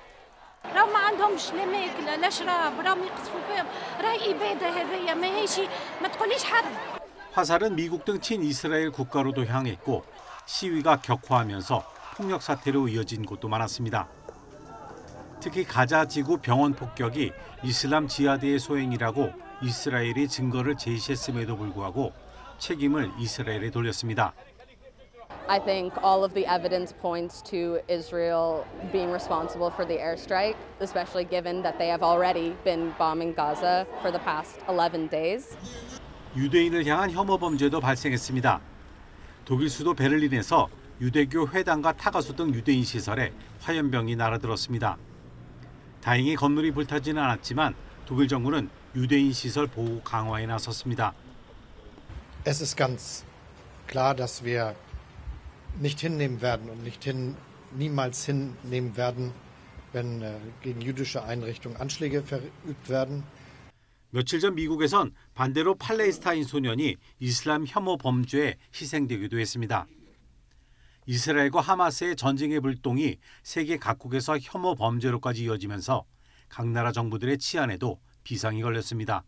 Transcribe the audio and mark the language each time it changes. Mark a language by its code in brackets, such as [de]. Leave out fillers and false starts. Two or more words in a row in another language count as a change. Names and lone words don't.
[ko] 화살은 미국 등 친이스라엘 국가로도 향했고 시위가 격화하면서 폭력 사태로 이어진 곳도 많았습니다. 특히 가자지구 병원 폭격이 이슬람 지하드의 소행이라고 이스라엘이 증거를 제시했음에도 불구하고 책임을 이스라엘에 돌렸습니다. [en] I think all of the evidence points to Israel being responsible for the airstrike, especially given that they have already been bombing Gaza for the past 11 days. [ko] 유대인을 향한 혐오 범죄도 발생했습니다. 독일 수도 베를린에서 유대교 회당과 타가수 등 유대인 시설에 화염병이 날아들었습니다. 다행히 건물이 불타지는 않았지만 독일 정부는 유대인 시설 보호 강화에 나섰습니다. [de] Es ist ganz klar, dass wir nicht hinnehmen werden und niemals hinnehmen werden, wenn gegen jüdische Einrichtungen Anschläge verübt werden. [ko] 며칠 전 미국에선 반대로 팔레스타인 소년이 이슬람 혐오 범죄에 희생되기도 했습니다. 이스라엘과 하마스의 전쟁의 불똥이 세계 각국에서 혐오 범죄로까지 이어지면서 각 나라 정부들의 치안에도 비상이 걸렸습니다.